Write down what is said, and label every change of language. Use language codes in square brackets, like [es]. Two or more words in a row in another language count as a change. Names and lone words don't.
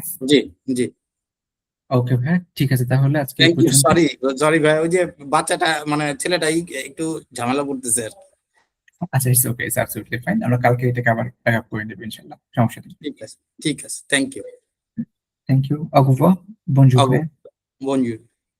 [bn] জি জি। ওকে ভাই, ঠিক আছে তাহলে আজকে এই [en] thank you. [bn] পর্যন্ত। সরি সরি ভাই, ওই যে বাচ্চাটা মানে ছেলেটাই একটু ঝামেলা করতেছে আর কি। আচ্ছা, [en] it's okay, it's absolutely fine. [bn] আমরা কালকে এটাকে আবার [en] back up [bn] করে নেব ইনশাআল্লাহ, সমস্যা নেই। ঠিক আছে ঠিক আছে, [en] thank you. thank you. [fr] Au revoir, bonne journée. Bonjour.